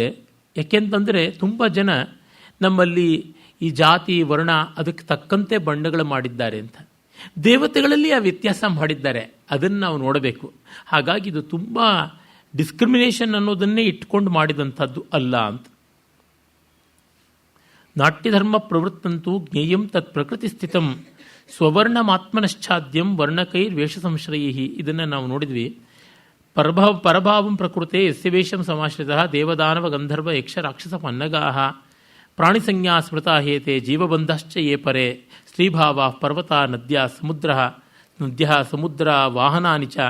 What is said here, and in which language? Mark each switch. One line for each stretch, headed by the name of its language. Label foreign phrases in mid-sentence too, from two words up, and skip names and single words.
Kannada: ಯಾಕೆಂತಂದರೆ ತುಂಬ ಜನ ನಮ್ಮಲ್ಲಿ ಈ ಜಾತಿ ವರ್ಣ ಅದಕ್ಕೆ ತಕ್ಕಂತೆ ಬಣ್ಣಗಳು ಮಾಡಿದ್ದಾರೆ ಅಂತ, ದೇವತೆಗಳಲ್ಲಿ ಆ ವ್ಯತ್ಯಾಸ ಮಾಡಿದ್ದಾರೆ, ಅದನ್ನು ನಾವು ನೋಡಬೇಕು. ಹಾಗಾಗಿ ಇದು ತುಂಬ ಡಿಸ್ಕ್ರಿಮಿನೇಷನ್ ಅನ್ನೋದನ್ನೇ ಇಟ್ಕೊಂಡು ಮಾಡಿದಂಥದ್ದು ಅಲ್ಲ ಅಂತ.
Sanskrit: ನಾಟ್ಯಧರ್ಮ ಪ್ರವೃತ್ತಂತೂ ಜ್ಞೇಯಂ ತತ್ ಪ್ರಕೃತಿ ಸ್ಥಿತಂ ಸ್ವವರ್ಣಮಾತ್ಮನಶ್ಚಾದ್ಯಂ ವರ್ಣಕೈರ್ ವೇಷ ಸಂಶ್ರಯಿ.
Kannada: ಇದನ್ನು ನಾವು ನೋಡಿದ್ವಿ.
Sanskrit: ಪರಭಾವಂ ಪ್ರಕೃತೆ ಯಸ್ಯ ವೇಷಂ ಸಮಾಶ್ರಿತ ದೇವದಾನವ ಗಂಧರ್ವ ಯಕ್ಷ ರಾಕ್ಷಸ ಪನ್ನಗಾಹ ಪ್ರಾಣಿಸಂಜ್ಞಾ ಸ್ಮೃತಾ ಹೇತೆ ಜೀವಬಂಧಶ್ಚ ಯೇ ಪರೆ ಸ್ತ್ರೀಭಾವ ಪರ್ವತ ನದ್ಯ ಸಮುದ್ರ ವಾಹನಾನಿ ಚ.